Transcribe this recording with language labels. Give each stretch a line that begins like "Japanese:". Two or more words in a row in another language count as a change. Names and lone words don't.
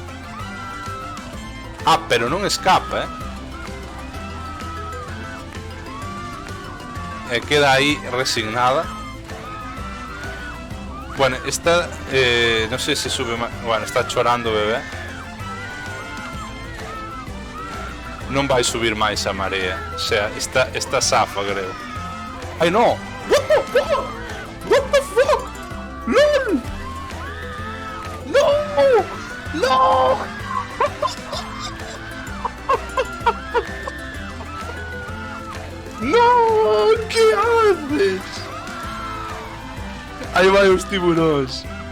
Galician: Pero non escapa, queda aí resignada. Bueno, esta non sei se sube máis. Bueno, está chorando o bebé. Non vai subir máis a marea.
Spanish: O sea,
Galician: esta safa, creo. Ai, no.
English: What the fuck? What the fuck? LOL.
Spanish: No. No. No, que haces?
Galician: Aí vai os tiburóns.